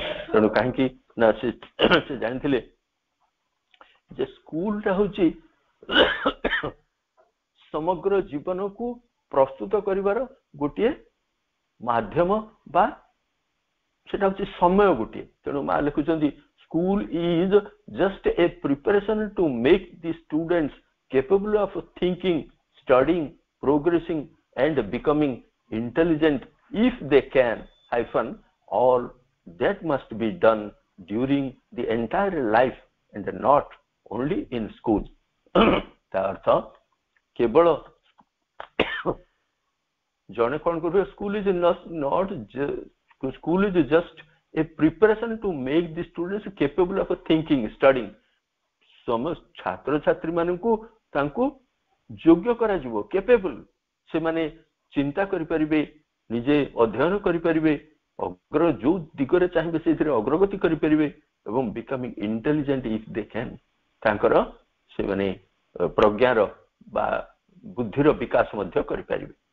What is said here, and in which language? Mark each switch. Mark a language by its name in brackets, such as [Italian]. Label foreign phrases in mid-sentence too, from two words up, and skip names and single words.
[Odia] ତେଣୁ କାହିଁକି ନା ସେ ଜାଣିଥିଲେ ଯେ ସ୍କୁଲଟା ହଉଛି ସମଗ୍ର ଜୀବନକୁ ପ୍ରସ୍ତୁତ କରିବାର ଗୋଟିଏ ମାଧ୍ୟମ ବା ସେଟା ହଉଛି ସମୟ ଗୋଟିଏ। ତେଣୁ ମା ଲେଖୁଛନ୍ତି [English] school is just a preparation to make the students capable of thinking, studying, progressing and becoming intelligent if they can, all that must be done during the entire life and not only in school. [Odia] ତା ଅର୍ଥ କେବଳ ଜଣେ କଣ କରିବ, [English] school is not school is just a preparation to make the students capable of thinking, studying. [Odia] ସମସ୍ତ ଛାତ୍ରଛାତ୍ରୀ ମାନଙ୍କୁ ତାଙ୍କୁ ଯୋଗ୍ୟ କରାଯିବ, କେପେବଲ, ସେମାନେ ଚିନ୍ତା କରିପାରିବେ, ନିଜେ ଅଧ୍ୟୟନ କରିପାରିବେ, ଯୋଉ ଦିଗରେ ଚାହିଁବେ ସେଇଥିରେ ଅଗ୍ରଗତି କରିପାରିବେ ଏବଂ [English] becoming intelligent if they can, [Odia] ତାଙ୍କର ସେମାନେ ପ୍ରଜ୍ଞାର ବା ବୁଦ୍ଧିର ବିକାଶ ମଧ୍ୟ କରିପାରିବେ।